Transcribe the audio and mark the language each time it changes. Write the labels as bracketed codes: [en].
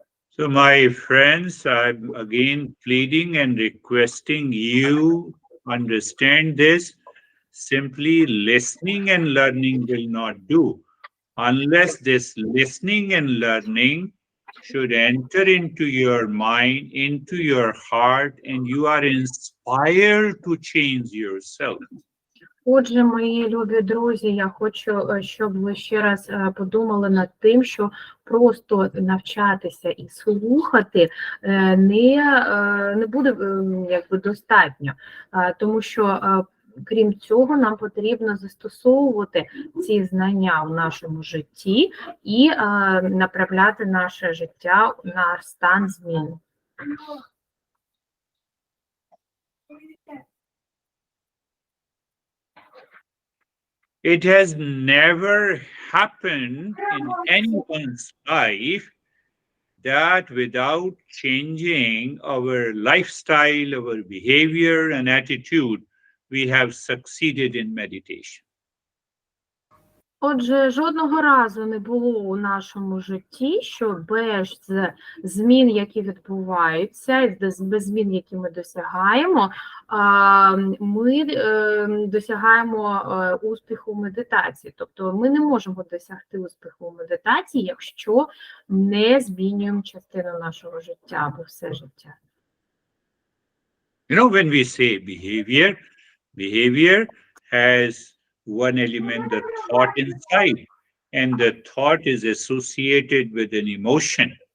[en] So my friends, I'm again pleading and requesting you understand this. Simply listening and learning will not do. Unless this listening and learning should enter into your mind, into your heart, and you are inspired to change yourself. [uk] Отже, мої любі друзі, я хочу, щоб ви ще раз подумали над тим, що просто навчатися і слухати не буде якби достатньо, тому що крім цього нам потрібно застосовувати ці знання в нашому житті і направляти наше життя на стан змін. [en] It has never happened in anyone's life that without changing our lifestyle, our behavior and attitude, we have succeeded in meditation. [uk] Отже, жодного разу не було у нашому житті, що без змін, які відбуваються, без змін, які ми досягаємо, ми досягаємо успіху в медитації. Тобто ми не можемо досягти успіху в медитації, якщо не змінюємо частину нашого життя або все життя. [en] You know, when we say behavior has one element, the thought inside, and the thought is associated with an emotion.